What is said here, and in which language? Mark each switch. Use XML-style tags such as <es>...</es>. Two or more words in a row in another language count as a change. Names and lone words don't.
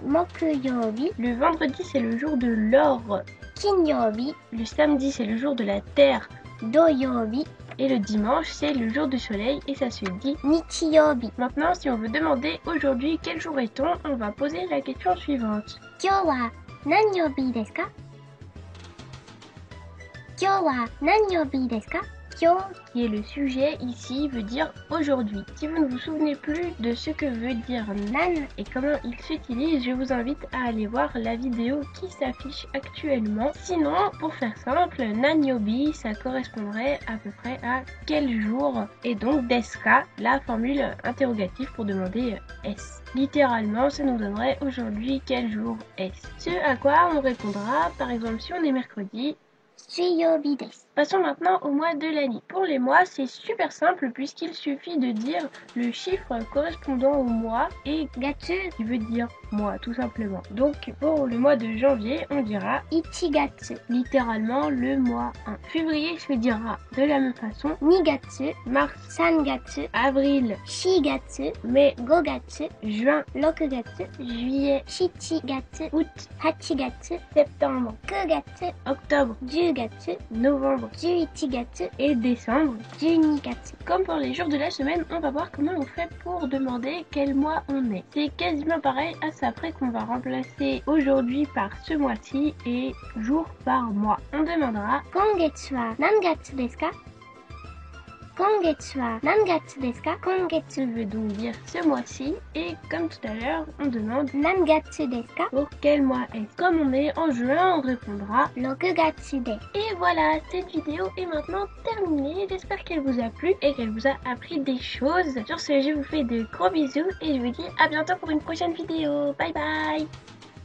<ja>Mokuyobi,</ja> <fr>Le vendredi, c'est le jour de l'or.</fr> <ja>Kinyobi,</ja> <fr>Le samedi, c'est le jour de la terre.</fr> <ja>Doyobi,</ja> <fr>Et le dimanche, c'est le jour du soleil et ça se dit.</fr> <ja>Nichiyobi.</ja> <fr>Maintenant, si on veut demander aujourd'hui quel jour est-on, on va poser la question suivante.</fr> <ja>今日は何曜日ですか今日は何曜日ですか Kyo,</ja> <fr>qui est le sujet ici, veut dire aujourd'hui. Si vous ne vous souvenez plus de ce que veut dire nan et comment il s'utilise, je vous invite à aller voir la vidéo qui s'affiche actuellement. Sinon, pour faire simple, nanyobi, ça correspondrait à peu près à quel jour. Et donc deska, la formule interrogative pour demander est-ce. Littéralement, ça nous donnerait aujourd'hui quel jour est-ce. Ce à quoi on répondra, par exemple si on est mercredi.</fr> <ja>水曜日です。</ja> <fr>Passons maintenant au mois de l'année. Pour les mois, c'est super simple puisqu'il suffit de dire le chiffre correspondant au mois et</fr> <ja>Gatsu,</ja> <fr>qui veut dire mois tout simplement. Donc pour le mois de janvier, on dira</fr> <ja>1月、</ja> <fr>littéralement le mois 1. Février se dira de la même façon.</fr> <ja>2 月、</ja> <fr>Mars,</fr> <ja>3月、</ja> <fr>avril,</fr> <ja>4月、</ja> <fr>mai,</fr> <ja>5月、</ja> <fr>juin,</fr> <ja>6月、</ja> <fr>juillet,</fr> <ja>7月、</ja> <fr>août,</fr> <ja>8月、</ja> <fr>septembre,</fr> <ja>9月、</ja> <fr>octobre,</fr> <ja>10月、</ja> <fr>novembre</fr> <ja>11月、</ja> <fr>et décembre.</fr> <ja>12月。</ja> <fr>Comme pour les jours de la semaine, on va voir comment on fait pour demander quel mois on est. C'est quasiment pareil à ça près qu'on va remplacer aujourd'hui par ce mois-ci et jour par mois. On demandera</fr> <ja>今月は何月ですか今月は何月ですか</ja> <fr>kongetsu veut donc dire ce mois-ci et comme tout à l'heure, on demande</fr> <ja>何月ですか</ja> <fr>pour quel mois est-ce. Comme on est en juin, on répondra</fr> <ja>6 月です。</ja> <fr>et voilà, cette vidéo est maintenant terminée. J'espère qu'elle vous a plu et qu'elle vous a appris des choses. Sur ce, je vous fais de gros bisous et je vous dis à bientôt pour une prochaine vidéo.</fr> <en>Bye bye.</en>